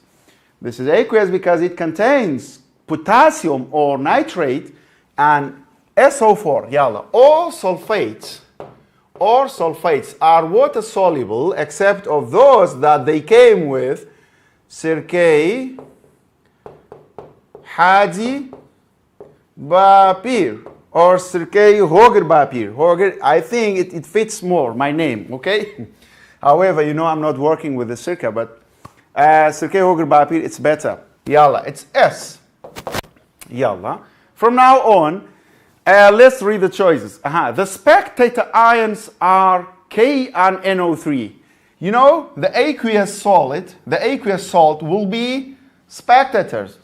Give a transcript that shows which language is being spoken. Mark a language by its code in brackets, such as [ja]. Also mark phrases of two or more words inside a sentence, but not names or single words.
[en] This is aqueous because it contains potassium or nitrate and SO4, yalla. All sulfates are water soluble except of those that they came with sirkei, hadi, bapir, or sirkei م.هۆگر bapir. م.هۆگر, I think it fits more, my name, okay? However, you know I'm not working with the sirka, but sirkei م.هۆگر bapir, it's better. Yalla, it's S. Yalla. From now on, Let's read the choices. The spectator ions are K and NO3. You know, the aqueous solid will be spectators.